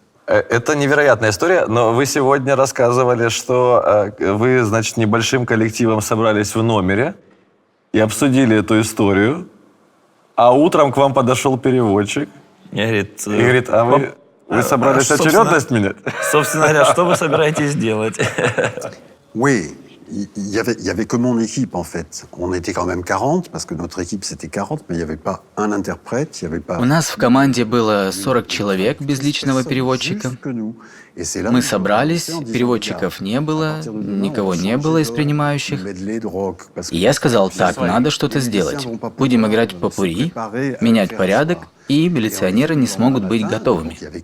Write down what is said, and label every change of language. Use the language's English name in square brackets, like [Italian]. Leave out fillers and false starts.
[Russian] Это невероятная история, но вы сегодня рассказывали, что вы, значит, небольшим коллективом собрались в номере и обсудили эту историю, а утром к вам подошел переводчик И говорит, и говорит, а вы собрались очередность менять? Собственно говоря, что вы собираетесь делать? [French] Oui, il y avait que mon équipe en fait. On était quand même 40 parce que notre équipe c'était 40, mais il n'y avait pas un interprète, il n'y avait pas. [Russian] У нас в команде было 40 человек без личного переводчика. Мы собрались, переводчиков не было, никого не было из принимающих. И я сказал, так, надо что-то сделать. Будем играть попурри, менять порядок, и милиционеры не смогут быть готовыми.